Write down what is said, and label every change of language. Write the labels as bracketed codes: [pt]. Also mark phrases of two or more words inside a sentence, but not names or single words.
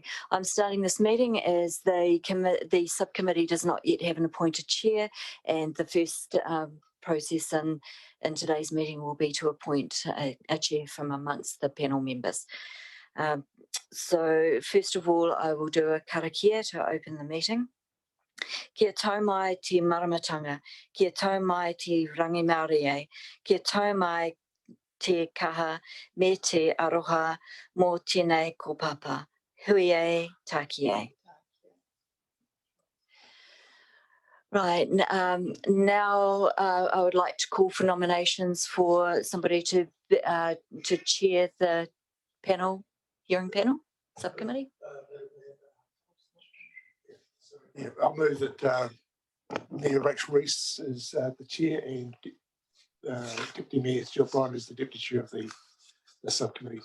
[en] I'm starting this meeting as the subcommittee does not yet have an appointed chair, and the first process in today's meeting will be to appoint a chair from amongst the panel members. So first of all, I will do a karakia to open the meeting. [mi] Kia tau mai te maramatanga, kia tau mai te rangi Māori e, kia tau mai te kaha me te aroha mō tēnei kōpapa. Hui e, tāki e. [en] Right, now I would like to call for nominations for somebody to chair the hearing panel, subcommittee. Yeah, I'll move that Mayor Rachel Reese is the chair and Deputy Mayor Stuart Bryant is the deputy chair of the subcommittee.